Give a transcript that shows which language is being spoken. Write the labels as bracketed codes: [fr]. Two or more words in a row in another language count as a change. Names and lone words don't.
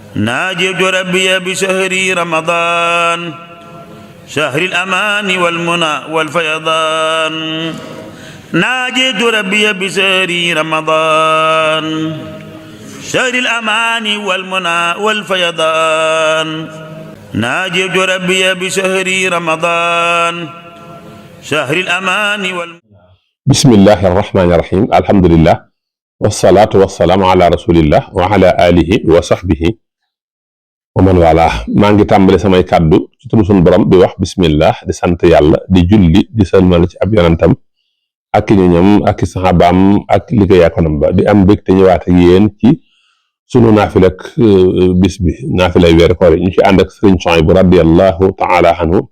[ar] ناجيت ربي بشهر رمضان شهر الأمان والمنى والفيضان ناجيت ربي بشهر رمضان شهر الأمان والمنى والفيضان ناجيت ربي بشهر رمضان شهر الأمان بسم الله الرحمن الرحيم الحمد لله والصلاة والسلام على رسول الله وعلى آله وصحبه ومن والاه [wo] maa ngi tàmbali samay kàddu ci turu sunu borom di wax bismillah di sant yàlla di julli di salmal ci ab yonentam ak ñoñam ak saxaabaam ak liggéeyaakonam ba di am mbégte ñëwaat ak yéen ci sunu naafilak bis bi naafilay weeru koor yi ñu ci ànd ak sëriñ Souhaïbou [ar] رضي الله تعالى عنه [wo] ci